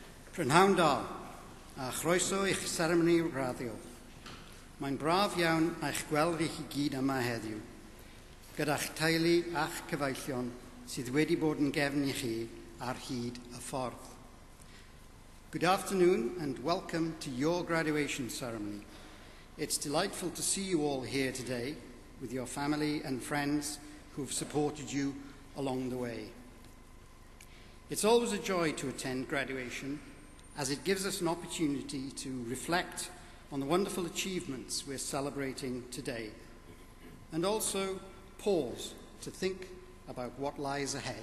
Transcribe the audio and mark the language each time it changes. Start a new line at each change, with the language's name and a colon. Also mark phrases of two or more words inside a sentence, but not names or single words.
Welsh: Prynhawn da, a chroeso i'ch seremoni raddio. Mae'n braf iawn eich gweld i chi gyd yma heddiw, gyda'ch teulu a'ch cyfeillion sydd wedi bod yn gefn i chi ar hyd y ffordd.
English: Good afternoon and welcome to your graduation ceremony. It's delightful to see you all here today with your family and friends who've supported you along the way. It's always a joy to attend graduation, as it gives us an opportunity to reflect on the wonderful achievements we're celebrating today, and also pause to think about what lies ahead.